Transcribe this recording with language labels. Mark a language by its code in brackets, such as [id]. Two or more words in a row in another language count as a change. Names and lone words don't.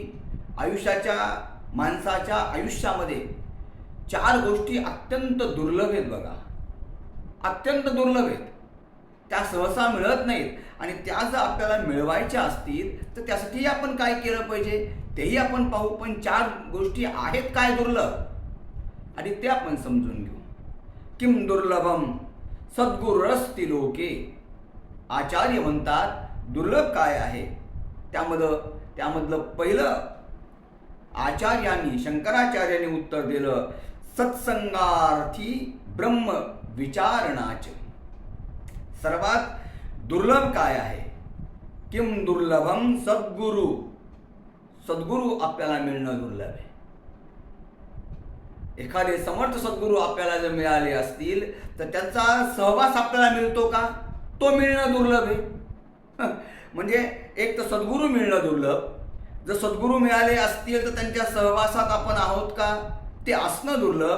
[mr] माणसाच्या आयुष्यामध्ये 4 गोष्टी अत्यंत दुर्लभ आहेत बघा. अत्यंत दुर्लभ आहेत. त्या सहसा मिळत नाहीत, आणि त्या जर आपल्याला मिळवायच्या असतील तर त्यासाठी आपण काय केलं पाहिजे तेही आपण पाहू. पण 4 गोष्टी आहेत काय दुर्लभ, आणि ते आपण समजून घेऊ. [sa] किम दुर्लभम सद्गुरुरस्ति लोके. [mr] आचार्य म्हणतात दुर्लभ काय आहे. त्यामधलं पहिलं आचार्यांनी, शंकराचार्यांनी उत्तर दिलं, [sa] सत्संगार्थी ब्रह्म विचारणाच. [mr] सर्वात दुर्लभ काय आहे? [sa] किम दुर्लभम [mr] सद्गुरु सद्गुरू आपल्याला मिळणं दुर्लभ आहे. एखादे समर्थ सद्गुरू आपल्याला जर मिळाले असतील तर त्यांचा सहवास आपल्याला मिळतो का, तो मिळणं दुर्लभ आहे. म्हणजे एक तर सद्गुरू मिळणं दुर्लभ, जर सद्गुरू मिळाले असतील तर त्यांच्या सहवासात आपण आहोत का, ते असणं दुर्लभ.